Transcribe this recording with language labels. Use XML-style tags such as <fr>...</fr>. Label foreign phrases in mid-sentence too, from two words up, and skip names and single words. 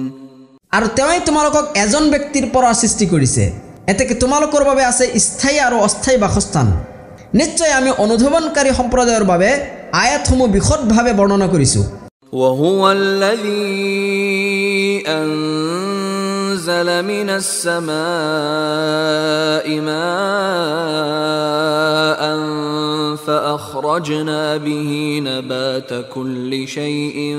<as>আৰু তেৱেই তোমালোকক এজন ব্যক্তিৰ পৰা সৃষ্টি কৰিছে, এতেকে তোমালোকৰ বাবে আছে স্থায়ী আৰু অস্থায়ী বাসস্থান। নিশ্চয় আমি অনুধাৱনকাৰী সম্প্ৰদায়ৰ বাবে আয়াতসমূহ বিশদভাৱে বৰ্ণনা কৰিছোঁ।</as> <ar>وهو الذي أنزل من السماء ماء فأخرجنا به نبات كل شيء</ar>